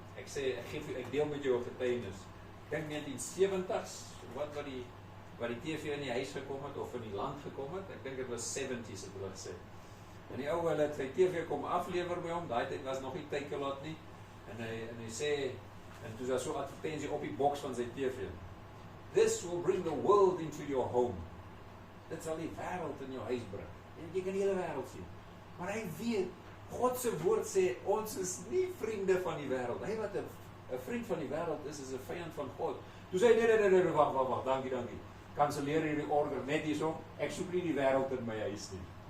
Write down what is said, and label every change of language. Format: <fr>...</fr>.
<af>Ek deel met jou 'n getuienis. Ek dink 1970s wat die TV in die huis gekom het of in die land gekom het. Ek dink dit was 70s het hulle gesê. En die ou hulle het sy TV kom aflewer by hom. Daai tyd was nog nie Takealot nie. En hy sê en toe was so 'n advertensie op die boks van sy TV.</af> <en>This will bring the world into your home.</en> <af>Dit sal die wêreld in jou huis bring. En jy kan die hele wêreld sien. Maar hy weet, God se woord sê ons is nie vriende van die wêreld. Hy wat 'n vriend van die wêreld is 'n vyand van God. Toe sê hy nee, wag, dankie. Kanselleer hierdie order net hierso. Ek soek nie die wêreld in my huis nie.</af>